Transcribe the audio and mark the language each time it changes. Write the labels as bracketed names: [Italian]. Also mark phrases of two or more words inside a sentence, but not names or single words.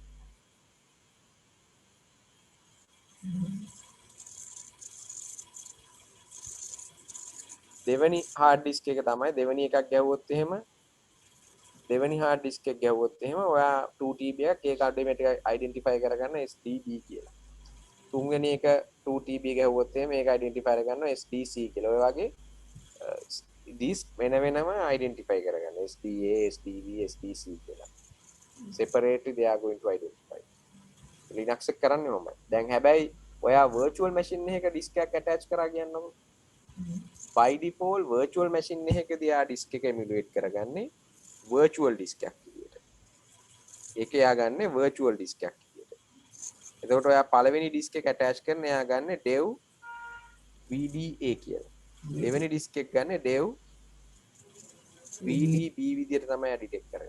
[Sinhala] දෙවෙනි [English] hard disk [Sinhala] එක තමයි දෙවෙනි එකක් ගැහුවොත් එහෙම දෙවෙනි [English] hard disk [Sinhala] එක ගැහුවොත් එහෙම ඔයා 2 TB එකක් ඒක [English] automatic identify [Sinhala] කරගන්න SDB කියලා. තුන්වෙනි එක 2 TB ගැහුවොත් එහෙම ඒක identify කරගන්න SDC කියලා. ඔය වගේ disk වෙනම identify කරගන්න SDA, SDB, SDC කියලා. [English] Separately they are going to identify. [Sinhala] Linux එක කරන්නේ මොකක්ද? දැන් හැබැයි ඔයා [English] virtual machine [Sinhala] එකක disk එකක් attach කරා කියන්නකො. [English] By default virtual machine [Sinhala] එකකදී ආ disk එක emulate කරගන්නේ [English] virtual disk [Sinhala] එකක් විදියට. ඒක එයා ගන්නේ [English] virtual disk [Sinhala] එකක් විදියට. එතකොට ඔයා පළවෙනි disk එක attach කරන එයා ගන්නේ [English] dev VDA [Sinhala] කියලා. දෙවෙනි disk එක ගන්නේ [English] dev VDB [Sinhala] විදියට තමයි එයා detect කරගන්නේ.